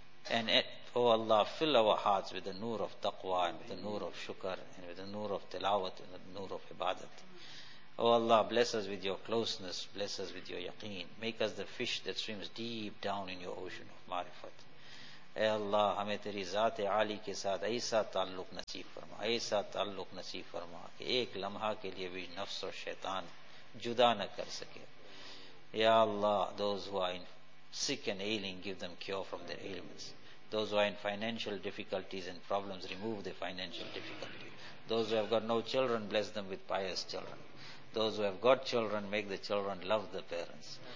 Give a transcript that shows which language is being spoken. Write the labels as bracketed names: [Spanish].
[English] And oh Allah, fill our hearts with the noor of taqwa and with the noor of shukr and with the noor of tilawat and the noor of ibadat. Oh Allah, bless us with your closeness, bless us with your yaqeen. Make us the fish that swims deep down in your ocean of ma'rifat. [Urdu] اے اللہ ہمیں تیری ذات عالی کے ساتھ ایسا تعلق نصیب فرما, ایسا تعلق نصیب فرما کہ ایک لمحہ کے لیے بھی نفس اور شیطان جدا نہ کر سکے. [English] یا اللہ, those who are in sick and ailing, give them cure from their ailments. Those who are in financial difficulties and problems, remove their financial difficulties. Those who have got no children, bless them with pious children. Those who have got children, make the children love the parents.